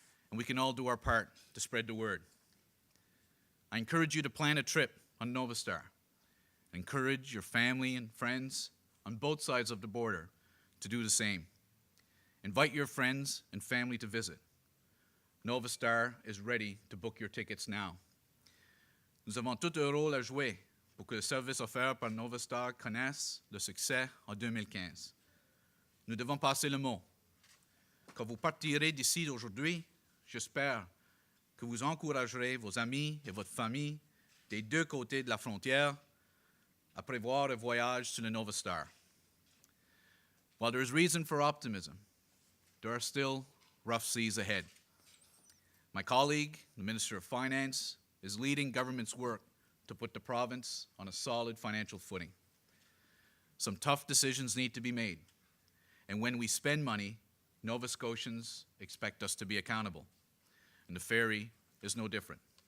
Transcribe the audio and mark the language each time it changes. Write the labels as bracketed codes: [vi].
[en] And we can all do our part to spread the word. I encourage you to plan a trip on Nova Star. Encourage your family and friends on both sides of the border to do the same. Invite your friends and family to visit. Nova Star is ready to book your tickets now. [fr] Nous avons tout un rôle à jouer pour que le service offert par Novastar connaisse le succès en 2015. Nous devons passer le mot. Quand vous partirez d'ici aujourd'hui, j'espère que vous encouragerez vos amis et votre famille des deux côtés de la frontière à prévoir un voyage sur le Novastar. [en] While there is reason for optimism, there are still rough seas ahead. My colleague, the Minister of Finance, is leading government's work to put the province on a solid financial footing. Some tough decisions need to be made, and when we spend money, Nova Scotians expect us to be accountable, and the ferry is no different.